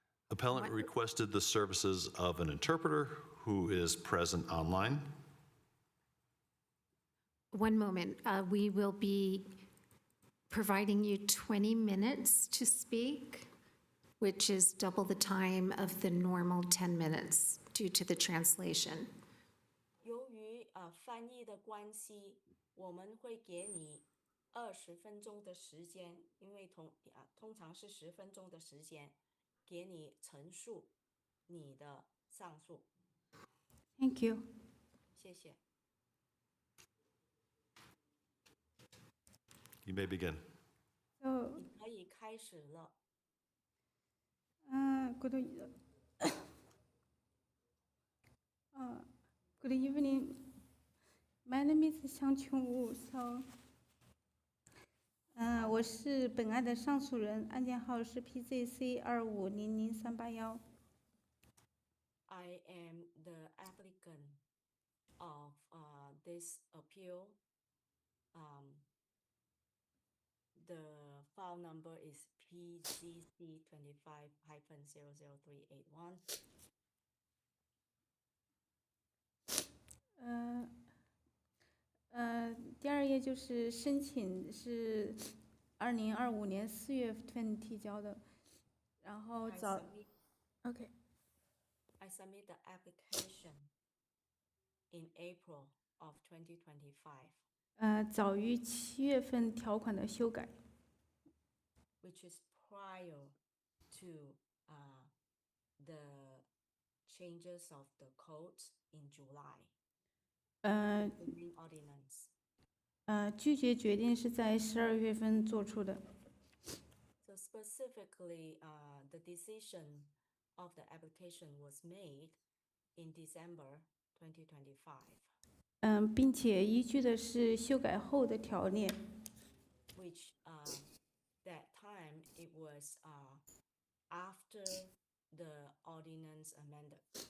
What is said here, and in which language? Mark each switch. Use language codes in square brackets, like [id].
[en] Appellant requested the services of an interpreter who is present online. One moment. We will be providing you 20 minutes to speak, which is double the time of the normal 10 minutes due to the translation. [zh] 由于翻译的关系，我们会给你20分钟的时间，因为通常是10分钟的时间，给你陈述你的上诉。 [en] Thank you. [zh] 谢谢。 [en] You may begin. So, [zh] 你可以开始了。 [en] good, good evening. My name is Xiang Qingwu. So, [zh] 我是本案的上诉人，案件号是 PZC25003881。 [en] I am the applicant of this appeal. The file number is PZC25-00381. [zh] 第二页就是申请是2025年4月份提交的，然后OK。 [en] I submit the application in April of 2025, [zh] 早于7月份条款的修改。 [en] which is prior to the changes of the codes in July, the main ordinance. [zh] 拒绝决定是在12月份做出的。 [en] So specifically, the decision of the application was made in December 2025, [zh] 并且依据的是修改后的条例。 [en] which that time it was after the ordinance amended.